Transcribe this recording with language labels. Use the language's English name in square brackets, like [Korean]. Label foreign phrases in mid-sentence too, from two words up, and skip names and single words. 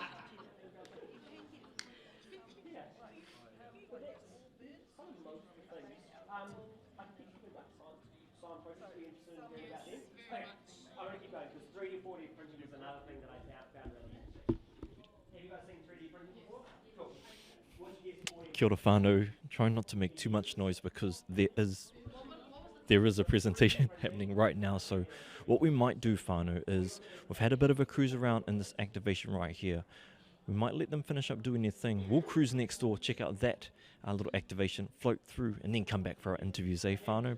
[English] Some of most of the things. I can teach you about science process. Be interested in hearing about them. Okay. I'm going to keep going because 3D, 4D printing is another thing that I found really interesting. Have you guys seen 3D printing before? Cool. What's your guess for [Māori] Kia ora whānau. [English] Trying not to make too much noise because there is a presentation happening right now. So what we might do, whānau, is we've had a bit of a cruise around in this activation right here. We might let them finish up doing their thing. We'll cruise next door, check out that little activation, float through, and then come back for our interviews, whānau?